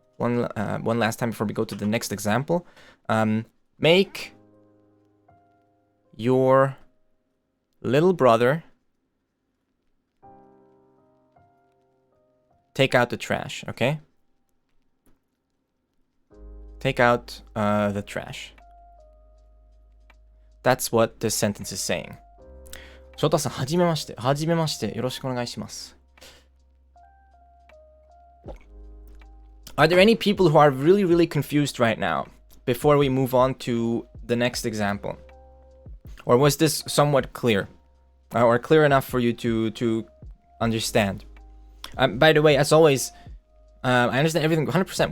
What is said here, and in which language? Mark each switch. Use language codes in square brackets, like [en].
[en] One last time before we go to the next example. Make your little brother take out the trash, okay? Take out the trash. That's what this sentence is saying. [ja] 翔太さん、はじめまして。はじめまして。よろしくお願いします。 [en] Are there any people who are really, really confused right now before we move on to the next example? Or was this somewhat clear? Or clear enough for you to understand? By the way, as always, I understand everything 100%.